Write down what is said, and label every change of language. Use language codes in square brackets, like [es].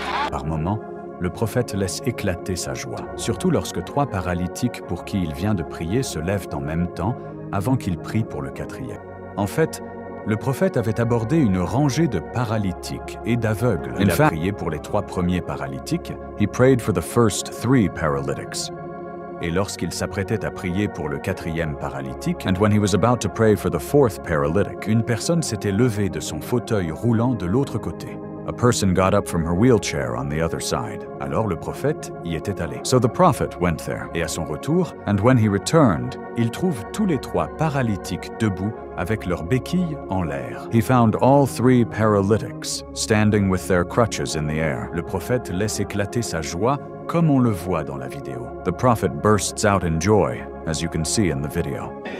[fr] Par moments, le prophète laisse éclater sa joie, surtout lorsque 3 paralytiques pour qui il vient de prier se lèvent en même temps avant qu'il prie pour le 4e. En fait, le prophète avait abordé une rangée de paralytiques et d'aveugles. Il a prié pour les 3 premiers paralytiques. [en] He prayed for the first 3 paralytics. [fr] Et lorsqu'il s'apprêtait à prier pour le 4e paralytique, [en] and when he was about to pray for the 4th paralytic, [fr] une personne s'était levée de son fauteuil roulant de l'autre côté. [en] A person got up from her wheelchair on the other side. [fr] Alors le prophète y était allé. [en] So the prophet went there. [fr] Et à son retour, [en] and when he returned, [fr] il trouve tous les 3 paralytiques debout avec leurs béquilles en l'air. [en] He found all 3 paralytics standing with their crutches in the air. [fr] Le prophète laisse éclater sa joie comme on le voit dans la vidéo. [en] The prophet bursts out in joy, as you can see in the video.